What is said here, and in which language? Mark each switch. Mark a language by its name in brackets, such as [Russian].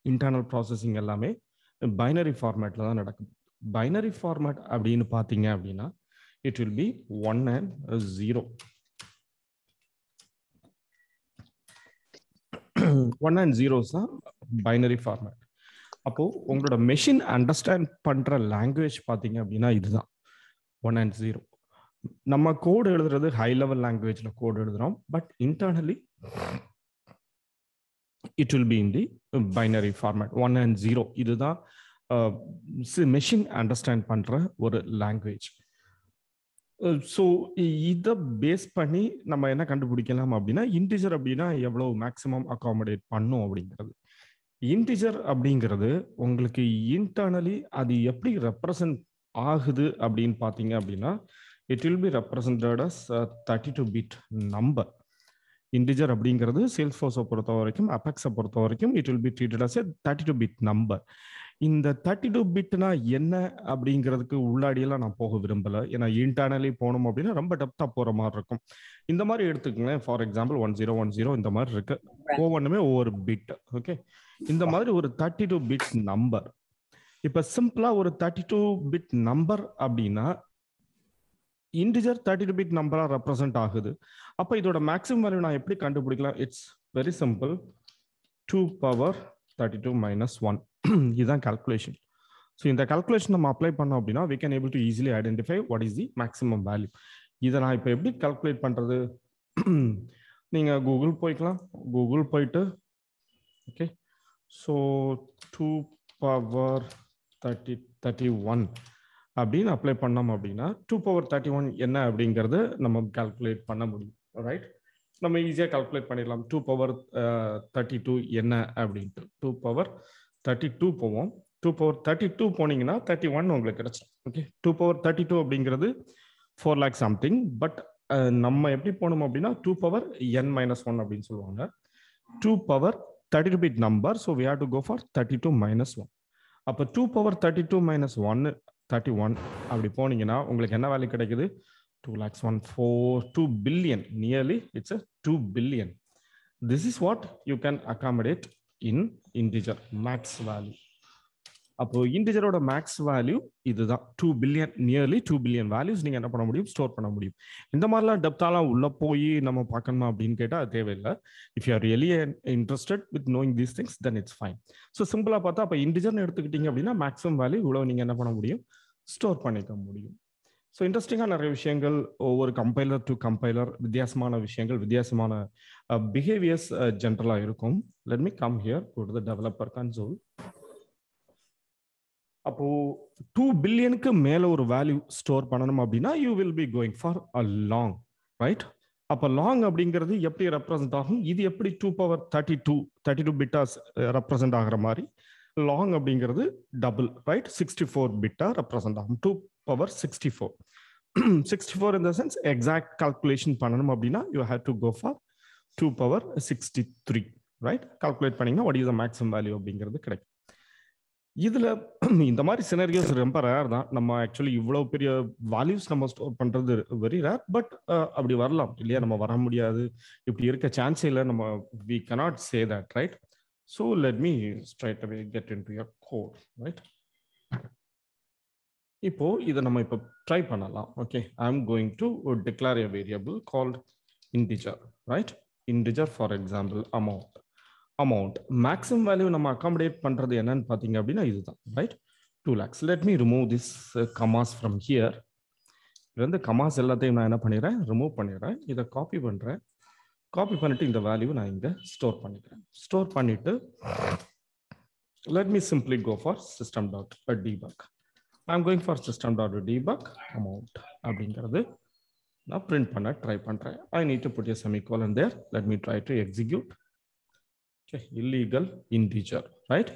[Tamil] Internal processing எல்லாமே binary formatல தான் நடக்குது. Binary format அப்படின்னு பாத்தீங்க அப்படின்னா [English] it will be 1 and 0. [Tamil] 1 and 0s தான் binary format. அப்போ உங்களோட மெஷின் அண்டர்ஸ்டாண்ட் பண்ற லாங்குவேஜ் பாத்தீங்க அப்படின்னா இதுதான் 1 and 0. நம்ம கோட் எழுதுறது ஹை லெவல் லாங்குவேஜ்ல கோட் எழுதுறோம், [English] But internally it will be in the binary format 1 and 0. [Tamil] இதுதான் மெஷின் அண்டர்ஸ்டாண்ட் பண்ற ஒரு லாங்குவேஜ். ஸோ இதை பேஸ் பண்ணி நம்ம என்ன கண்டுபிடிக்கலாம் அப்படின்னா இன்டிஜர் அப்படின்னா எவ்வளவு மேக்சிமம் அகாமடேட் பண்ணும் அப்படிங்கிறது. இன்டிஜர் அப்படிங்கிறது உங்களுக்கு இன்டர்னலி அது எப்படி ரெப்ரசன்ட் ஆகுது அப்படின்னு பார்த்தீங்க அப்படின்னா [English] it will be represented as 32-bit number. [Tamil] Integer அப்படிங்கிறது Salesforce பொறுத்த வரைக்கும், Apex பொறுத்த வரைக்கும் [English] it will be treated as a 32-bit number. [Tamil] இந்த 32-bitனா என்ன அப்படிங்கிறதுக்கு உள்ளாடியெல்லாம் நான் போக விரும்பல, ஏன்னா இன்டர்னலி போனோம் அப்படின்னா ரொம்ப டெப்தா போற மாதிரி இருக்கும். இந்த மாதிரி எடுத்துக்கங்க, ஃபார் எக்ஸாம்பிள் 1010 இந்த மாதிரி இருக்கு, ஒவ்வொன்றுமே ஒவ்வொரு பிட். ஓகே, இந்த மாதிரி ஒரு 32-bit நம்பர். இப்ப சிம்பிளா ஒரு 32-bit நம்பர் அப்படின்னா இன்டிஜர் 32-bit நம்பரா ரெப்ரசன்ட் ஆகுது. அப்ப இதோட மேக்ஸிமம் வேல்யூ நான் எப்படி கண்டுபிடிக்கலாம்? [English] it's very simple, [Tamil] 2 power 32 minus 1. இதுதான் கால்குலேஷன். [English] so [Tamil] இந்த கால்குலேஷன் நம்ம அப்ளை பண்ணோம் அப்படின்னா [English] we can able to easily identify what is the maximum value. [Tamil] இதை நான் இப்போ எப்படி கால்குலேட் பண்றது? நீங்க கூகுள் போய்க்கலாம், கூகுள் போயிட்டு ஓகே, ஸோ 2 பவர் 31 அப்படின்னு அப்ளை பண்ணோம் அப்படின்னா 2 பவர் 31 என்ன அப்படிங்கிறது நம்ம கால்குலேட் பண்ண முடியும், ரைட்? நம்ம ஈஸியாக கால்குலேட் பண்ணிடலாம். 2 பவர் 32 என்ன அப்படின்ட்டு 2 பவர் 32 போவோம். 2 பவர் 32 போனீங்கன்னா 31 உங்களுக்கு கிடைச்சிடும். ஓகே, 2 பவர் 32 அப்படிங்கிறது 4 lakh சம்திங். பட் நம்ம எப்படி போனோம் அப்படின்னா 2 பவர் n-1 அப்படின்னு சொல்லுவாங்க. [English] 2 power 32-bit number, so we have to go for 32 minus 1. [Tamil] அப்போ 2 பவர் 32 minus 1 31 அப்படி போனீங்கன்னா உங்களுக்கு என்ன வேல்யூ கிடைக்குது? [English] 2 billion. Nearly it's a 2 billion. This is what you can accommodate in integer max value. [Tamil] அப்போ இன்டிஜரோட மேக்ஸ் வேல்யூ இதுதான் 2 billion, நியர்லி 2 billion வேல்யூஸ் நீங்க என்ன பண்ண முடியும்? ஸ்டோர் பண்ண முடியும். இந்த மாதிரிலாம் டெப்தாலாம் உள்ள போய் நம்ம பார்க்கணுமா அப்படின்னு கேட்டா தேவையில்லை. [English] If you are really interested with knowing these things then it's fine. [Tamil] So சிம்பிளா பார்த்தா அப்போ இன்டிஜர்னு எடுத்துக்கிட்டீங்க அப்படின்னா மேக்ஸிமம் வேல்யூ இவ்வளவு நீங்க என்ன பண்ண முடியும்? ஸ்டோர் பண்ணிக்க முடியும். ஸோ இன்ட்ரெஸ்டிங்காக நிறைய விஷயங்கள், ஒவ்வொரு கம்பைலர் டு கம்பைலர் வித்தியாசமான விஷயங்கள், வித்தியாசமான பிஹேவியர்ஸ் ஜென்ரலாக இருக்கும். [English] Let me come here to the developer console. [Tamil] அப்போ 2 பில்லியனுக்கு மேல ஒரு வேல்யூ ஸ்டோர் பண்ணணும் அப்படின்னா [English] you will be going for a long, [Tamil] right? அப்போ லாங் அப்படிங்கிறது எப்படி ரெப்ரசென்ட் ஆகும்? இது எப்படி 2 பவர் 32 பிட்டாஸ் ரெப்ரசென்ட் ஆகிற மாதிரி லாங் அப்படிங்கிறது டபுள், ரைட்? 64 பிட்டா ரெப்ரசென்ட் ஆகும். 2 power 64. [English] 64 in the sense exact calculation [Tamil] பண்ணணும் அப்படின்னா [English] you have to go for 2 power 63, right? Calculate பண்ணீங்கன்னா what is the maximum value [Tamil] அப்படிங்கிறது கிடைக்கும். இதுல இந்த மாதிரி சினரியோஸ் ரொம்ப ரேர் தான். நம்ம ஆக்சுவலி இவ்வளவு பெரிய வேல்யூஸ் நம்ம ஸ்டோர் பண்றது வெரி ரேர். பட் அப்படி வரலாம் இல்லையா? நம்ம வர முடியாது, இப்படி இருக்க சான்ஸே இல்லை. [English] நம்ம we cannot say that, right? So let me straight away get into your code, right? [Tamil] இப்போ இதை நம்ம இப்போ ட்ரை பண்ணலாம். [English] Okay, I am going to declare a variable called integer, right? Integer, for example, amount. amount. [Tamil] Maximum value நம்ம accommodate பண்றது என்னன்னு பாத்தீங்க அப்படின்னா இதுதான், right? [English] 2 lakhs. Let me remove this commas from here. [Tamil] இந்த commas எல்லாத்தையும் நான் என்ன பண்ணிடுறேன், ரிமூவ் பண்ணிடுறேன். இதை காப்பி பண்றேன். காப்பி பண்ணிட்டு இந்த வேல்யூ நான் இங்க ஸ்டோர் பண்ணிக்கிறேன். ஸ்டோர் பண்ணிட்டு [English] let me simply go for system.debug. I'm going for system.debug amount [Tamil] அப்படிங்கிறது நான் print பண்ண ட்ரை பண்றேன். [English] I need to put a semicolon there. Let me try to execute. Okay, illegal integer, right?